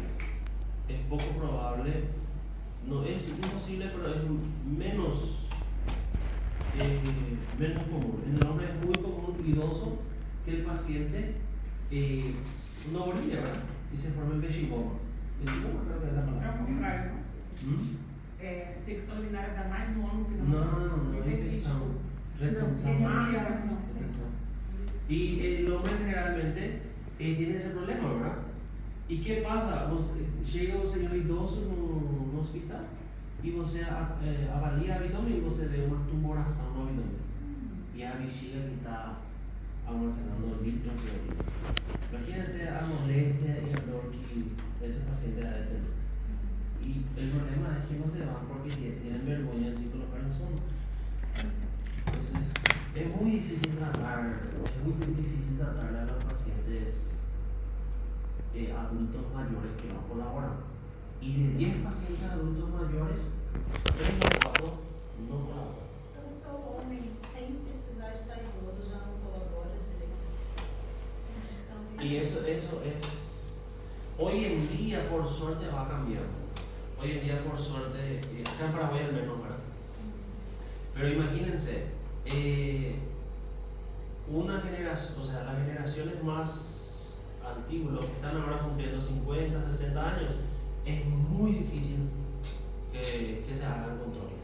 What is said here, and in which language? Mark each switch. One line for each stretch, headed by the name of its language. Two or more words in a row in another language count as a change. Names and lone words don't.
Spanish: Es poco probable, no es imposible, pero es menos común. En el hombre es muy común y dudoso que el paciente no orine, ¿verdad? Y se forma el vechigoma. Vechigoma creo que es la
Portuguese: É o
Spanish: palabra.
Portuguese: contrário, não? Infecção urinária dá mais no homem que no
Spanish: No es infección. Retención. Retención. Y el hombre generalmente tiene ese problema, ¿verdad? ¿Y qué pasa? Llega un señor idoso en un hospital
Portuguese: y você avalia o abdômen e você vê uma tumoração no abdômen. E a bexiga que está almacenando litros de orina.
Spanish: Imagínense a molestia y el dolor que ese paciente ha de tener. Y el problema es que no se van porque tienen vergüenza de colocar en zona. Entonces, es muy difícil tratar a los pacientes adultos mayores que no colaboran. Y de 10 pacientes adultos mayores, 3 o 4 no colaboran.
Portuguese: Então, se o homem, sem precisar estar idoso, já não colabora direito.
Spanish: Y eso es, hoy en día por suerte va cambiando. Hoy en día por suerte, acá en Paraguay al menos, ¿verdad? Pero imagínense, una generación, o sea, las generaciones más antiguas, los que están ahora cumpliendo 50, 60 años, es muy difícil que se hagan controles.